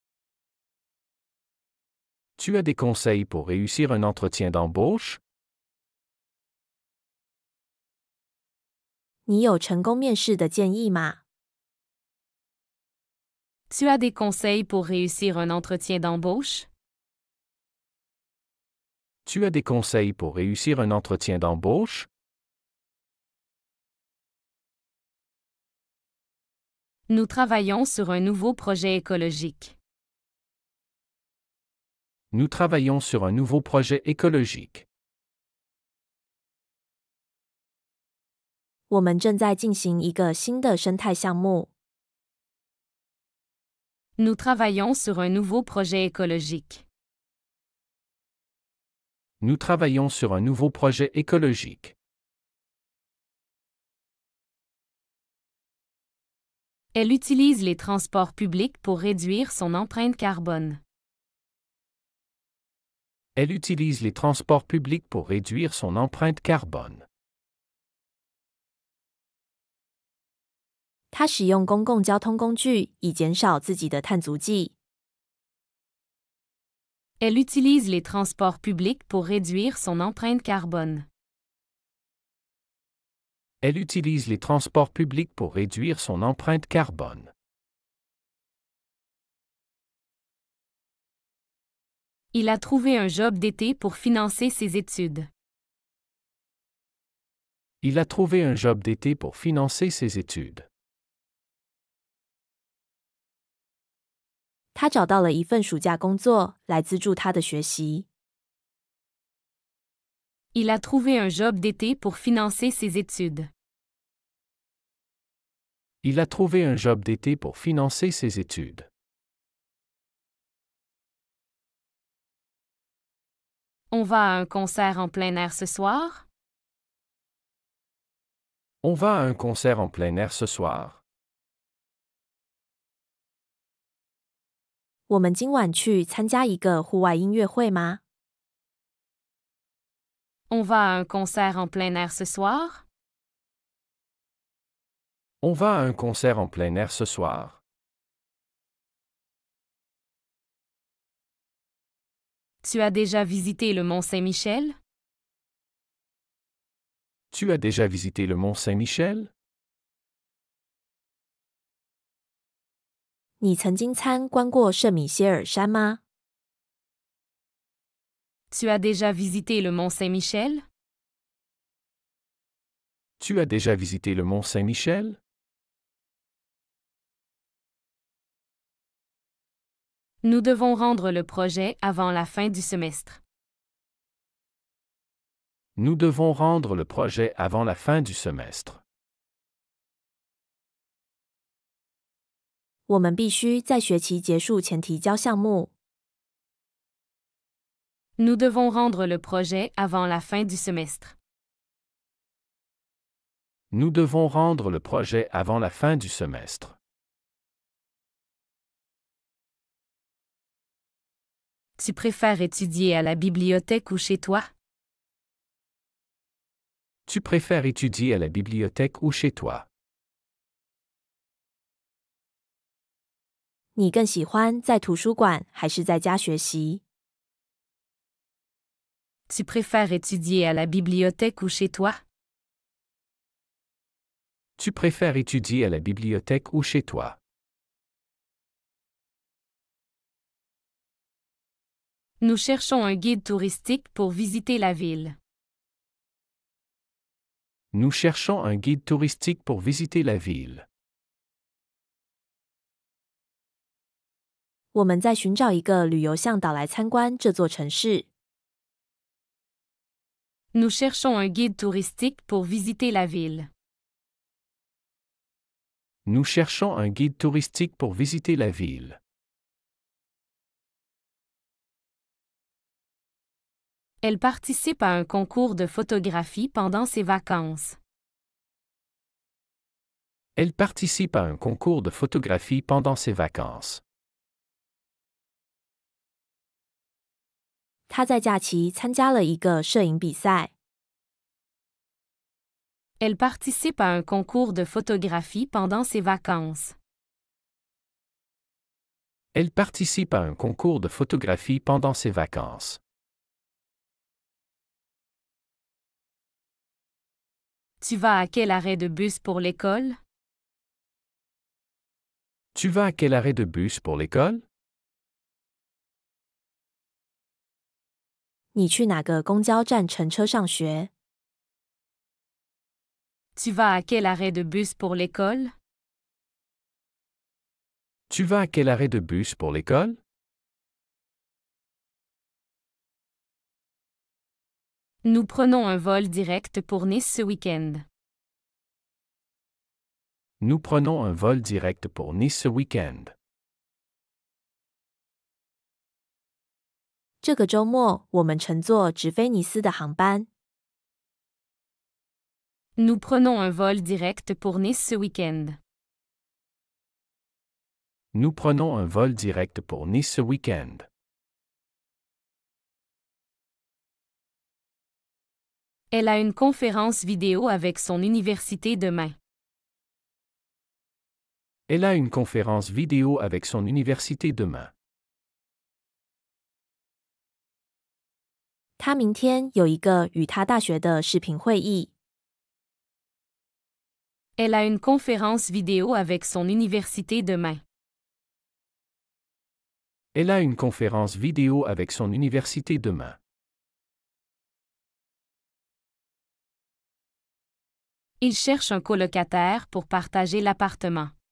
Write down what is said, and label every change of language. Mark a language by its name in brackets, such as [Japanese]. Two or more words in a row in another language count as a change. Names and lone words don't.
[French] Tu as des conseils pour réussir un entretien d'embauche? [Chinese] 你有成功面试的建议吗？ [French] Tu as des conseils pour réussir un entretien d'embauche? Tu as des conseils pour réussir un entretien d'embauche? Nous travaillons sur un nouveau projet écologique. Nous travaillons sur un nouveau projet écologique. [Chinese] 我们正在进行一个新的生态项目。 [French] Nous travaillons sur un nouveau projet écologique. Nous travaillons sur un nouveau projet écologique. Elle utilise les transports publics pour réduire son empreinte carbone. Elle utilise les transports publics pour réduire son empreinte carbone. [Chinese] 他使用公共交通工具以减少自己的碳足迹。 [French] Elle utilise les transports publics pour réduire son empreinte carbone. Elle utilise les transports publics pour réduire son empreinte carbone. Il a trouvé un job d'été pour financer ses études. Il a trouvé un job d'été pour financer ses études. [Chinese] 他找到了一份暑假工作来资助他的学习。 [French] Il a trouvé un job d'été pour financer ses études. Il a trouvé un job d'été pour financer ses études. On va à un concert en plein air ce soir? On va à un concert en plein air ce soir. [Chinese] 我们今晚去参加一个户外音乐会吗？ [French] On va à un concert en plein air ce soir? On va à un concert en plein air ce soir. Tu as déjà visité le Mont Saint-Michel? Tu as déjà visité le Mont Saint-Michel? [Chinese] 你曾经参观过圣米歇尔山吗？ [French] Tu as déjà visité le Mont Saint-Michel? Tu as déjà visité le Mont Saint-Michel? Nous devons rendre le projet avant la fin du semestre. Nous devons rendre le projet avant la fin du semestre. [Chinese] 我们必须在学期结束前提交项目。 [French] Nous devons rendre le projet avant la fin du semestre. Nous devons rendre le projet avant la fin du semestre. Tu préfères étudier à la bibliothèque ou chez toi? Tu préfères étudier à la bibliothèque ou chez toi? [Chinese] 你更喜欢在图书馆还是在家学习？ [French] Tu préfères étudier à la bibliothèque ou chez toi? Tu préfères étudier à la bibliothèque ou chez toi? Nous cherchons un guide touristique pour visiter la ville. Nous cherchons un guide touristique pour visiter la ville. [Chinese] 我们在寻找一个旅游向导来参观这座城市。 [French] Nous cherchons un guide touristique pour visiter la ville. Nous cherchons un guide touristique pour visiter la ville. Elle participe à un concours de photographie pendant ses vacances. Elle participe à un concours de photographie pendant ses vacances. [Chinese] 他在假期参加了一个摄影比赛。 [French] Elle participe à un concours de photographie pendant ses vacances. Elle participe à un concours de photographie pendant ses vacances. Tu vas à quel arrêt de bus pour l'école? Tu vas à quel arrêt de bus pour l'école? [Chinese] 你去哪个公交站乘车上学？ [French] Tu vas à quel arrêt de bus pour l'école? Tu vas à quel arrêt de bus pour l'école? Nous prenons un vol direct pour Nice ce week-end. Nous prenons un vol direct pour Nice ce week-end. [Chinese] 这个周末我们乘坐直飞尼斯的航班。 [French] Nous prenons un vol direct pour Nice ce week-end. Nous prenons un vol direct pour Nice ce week-end. Elle a une conférence vidéo avec son université demain. Elle a une conférence vidéo avec son université demain. [Chinese] 他明天有一个与他大学的视频会议。 [French] Elle a une conférence vidéo avec son université demain. Elle a une conférence vidéo avec son université demain. Il cherche un colocataire pour partager l'appartement.